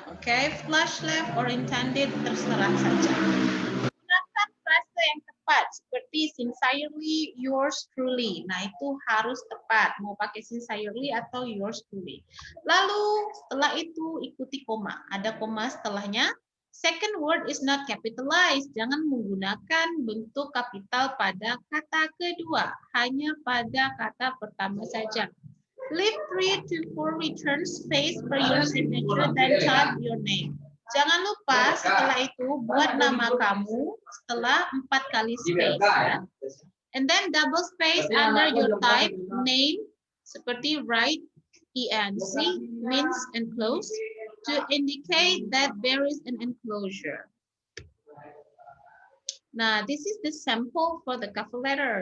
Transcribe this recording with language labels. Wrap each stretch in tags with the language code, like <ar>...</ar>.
<en>Oke, flush left or intended</en> <id>terserah saja. Gunakan frase yang tepat seperti sincerely yours truly. Nah, itu harus tepat. Mau pakai sincerely atau yours truly. Lalu setelah itu ikuti koma. Ada koma setelahnya.</id> <en>Second word is not capitalized.</en> <id>Jangan menggunakan bentuk kapital pada kata kedua. Hanya pada kata pertama saja.</id> <en>Leave 3 to 4 return space for your signature, then type your name.</en> <id>Jangan lupa setelah itu buat nama kamu setelah 4 kali space. Ya.</id> <en>And then double space under your type name seperti write ENC means enclosed to indicate that there is an enclosure. Now, this is the sample for the cover letter.</en>